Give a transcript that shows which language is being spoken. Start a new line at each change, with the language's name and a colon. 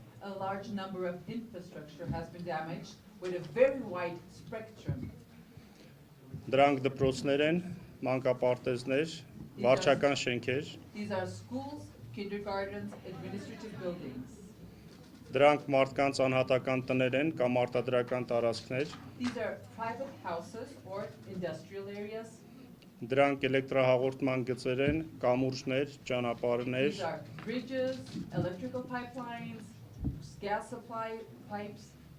English: A large number of infrastructure has been damaged with a very wide spectrum.
Armenian: Դրանք դպրոցներ են, մանկապարտեզներ, վարչական շենքեր։
English: These are schools, kindergartens, administrative buildings.
Armenian: Դրանք մարդկանց անհատական տներ են կամ արտադրական տարածքներ։
English: These are private houses or industrial areas.
Armenian: Դրանք էլեկտրահաղորդման գծեր են, կամուրջներ, ճանապարհներ։
English: These are bridges, electrical pipelines, gas supply pipes.